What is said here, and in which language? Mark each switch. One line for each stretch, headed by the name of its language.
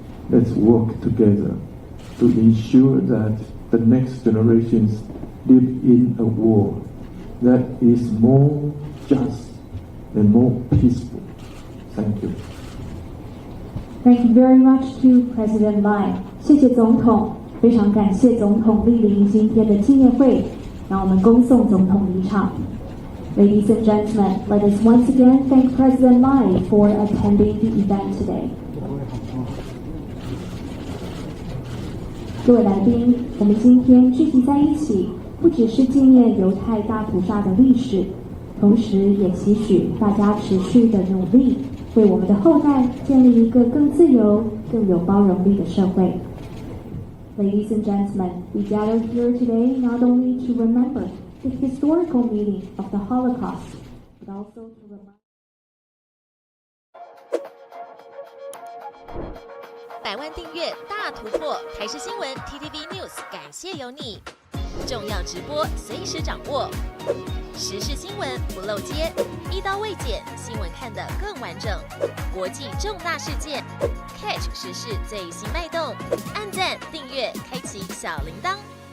English: Let's work together to ensure that the next generations live in a world that is more just and more peaceful. Thank you. Thank you very much to President Lai.
Chinese: 谢谢总统，非常感谢总统莅临今天的纪念会，让我们恭送总统离场。
English: Ladies and gentlemen, let us once again thank President Lai for attending the event today.
Chinese: 各位来宾，我们今天聚集在一起，不只是纪念犹太大屠杀的历史，同时也期许大家持续的努力，为我们的后代建立一个更自由、更有包容力的社会。
English: Ladies and gentlemen, we gather here today not only to remember the historical meaning of the Holocaust, but also to remind
Chinese: 100万订阅大突破，台视新闻 TTVNews 感谢有你，重要直播随时掌握，时事新闻不漏接，一刀未剪，新闻看得更完整，国际重大事件 catch 时事最新脉动，按赞订阅，开启小铃铛。